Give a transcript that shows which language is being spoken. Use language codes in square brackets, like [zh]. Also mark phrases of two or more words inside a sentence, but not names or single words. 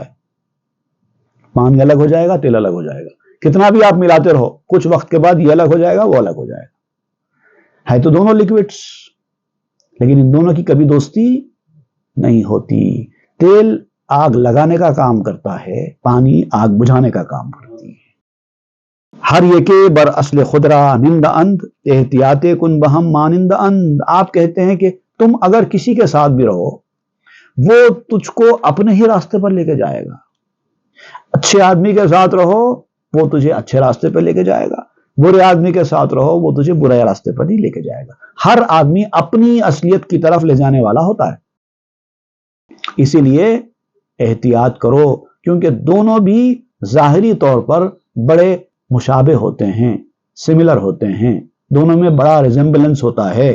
[ur] پانی الگ ہو جائے گا، تیل الگ ہو جائے گا، کتنا بھی آپ ملاتے رہو، کچھ وقت کے بعد یہ الگ ہو جائے گا، وہ الگ ہو جائے گا۔ ہے تو دونوں لکوڈس، لیکن ان دونوں کی کبھی دوستی نہیں ہوتی۔ تیل آگ لگانے کا کام کرتا ہے، پانی آگ بجھانے کا کام کرتی ہے۔ [fa] ہر یکے بر اصل خدرا نند اند، احتیاط کن بہم مانند اند۔ [ur] آپ کہتے ہیں کہ تم اگر کسی کے ساتھ بھی رہو، وہ تجھ کو اپنے ہی راستے پر لے کے جائے گا۔ اچھے آدمی کے ساتھ رہو، وہ تجھے اچھے راستے پہ لے کے جائے گا، برے آدمی کے ساتھ رہو، وہ تجھے برے راستے پر نہیں لے کے جائے گا۔ ہر آدمی اپنی اصلیت کی طرف لے جانے والا ہوتا ہے، اسی لیے احتیاط کرو، کیونکہ دونوں بھی ظاہری طور پر بڑے مشابہ ہوتے ہیں، سملر ہوتے ہیں، دونوں میں بڑا ریزمبلنس ہوتا ہے.